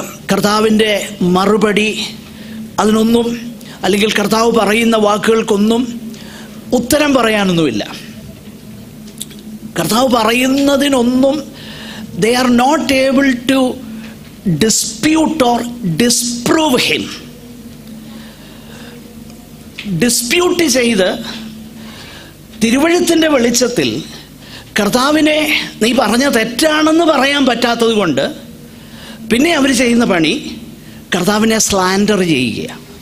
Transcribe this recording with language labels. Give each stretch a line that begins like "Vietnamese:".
Malayalam: കർത്താവിൻ്റെ മറുപടി അതിനൊന്നും, അല്ലെങ്കിൽ കർത്താവ് പറയുന്ന വാക്കുകൾക്കൊന്നും ഉത്തരം പറയാനൊന്നുമില്ല. കർത്താവ് പറയുന്നതിനൊന്നും
English: they are not able to dispute or disprove him.
Malayalam: Dispute ചെയ്ത് തിരുവഴുത്തിൻ്റെ വെളിച്ചത്തിൽ കർത്താവിനെ നീ പറഞ്ഞ തെറ്റാണെന്ന് പറയാൻ പറ്റാത്തത് കൊണ്ട് പിന്നെ അവർ ചെയ്യുന്ന പണി കർത്താവിനെ സ്ലാൻഡർ ചെയ്യുക.